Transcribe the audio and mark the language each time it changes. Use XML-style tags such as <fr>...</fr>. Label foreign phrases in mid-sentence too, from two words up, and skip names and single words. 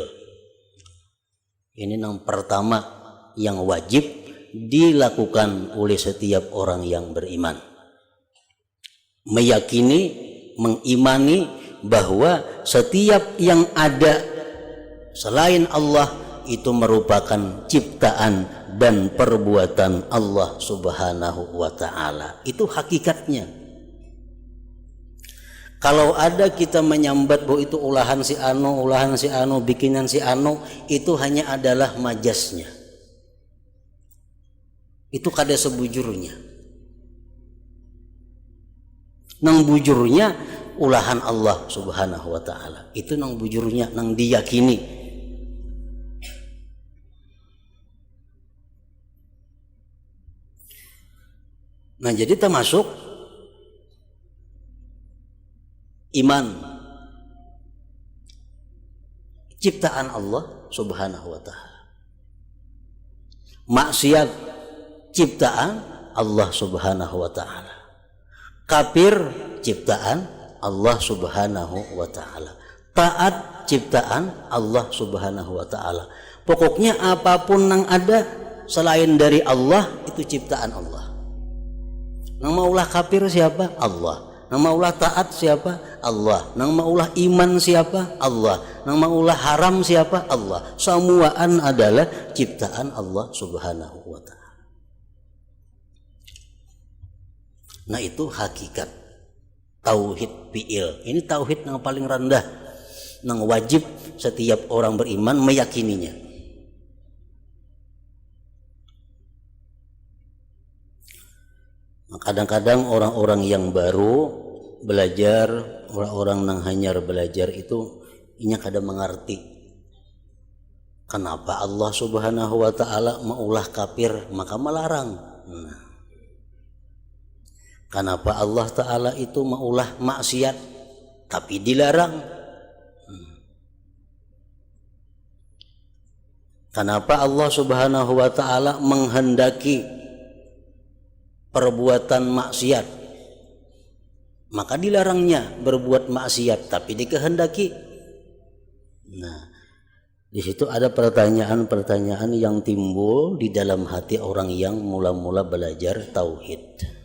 <id>Ini yang pertama yang wajib dilakukan oleh setiap orang yang beriman. Meyakini, mengimani bahwa setiap yang ada selain Allah itu merupakan ciptaan dan perbuatan Allah</id> <ar>سبحانه وتعالى.</ar> <id>Itu hakikatnya.</id> <bjn>Kalau ada kita menyambat bahwa itu ulahan si anu, bikinan si anu, itu hanya adalah majasnya. Itu kada sebujurnya. Nang bujurnya ulahan Allah</bjn> <ar>سبحانه وتعالى.</ar> <bjn>Itu nang bujurnya, nang diyakini.</bjn> <id>Nah jadi termasuk iman ciptaan Allah</id> <ar>سبحانه وتعالى.</ar> <id>Maksiat ciptaan Allah</id> <ar>سبحانه وتعالى.</ar> <id>Kafir ciptaan Allah</id> <ar>سبحانه وتعالى.</ar> <id>Taat ciptaan Allah</id> <ar>سبحانه وتعالى.</ar> <id>Pokoknya apapun yang ada selain dari Allah itu ciptaan Allah.</id> <bjn>Nang maulah kafir siapa? Allah. Nang maulah taat siapa? Allah. Nang maulah iman siapa? Allah. Nang maulah haram siapa?</bjn> <id>Allah. Semuaan adalah ciptaan Allah</id> <ar>سبحانه وتعالى.</ar> <id>Nah itu hakikat tauhid fi'il. Ini tauhid yang paling rendah, yang wajib setiap orang beriman meyakininya. Kadang-kadang orang-orang yang baru belajar, orang-orang yang hanyar belajar itu inya kada mengerti kenapa Allah</id> <ar>سبحانه وتعالى</ar> <id>maulah kafir maka melarang. Nah, kenapa Allah taala itu maulah maksiat tapi dilarang? Kenapa Allah</id> <ar>سبحانه وتعالى</ar> <id>menghendaki perbuatan maksiat maka dilarangnya berbuat maksiat tapi dikehendaki? Nah, di situ ada pertanyaan-pertanyaan yang timbul di dalam hati orang yang mula-mula belajar tauhid.</id>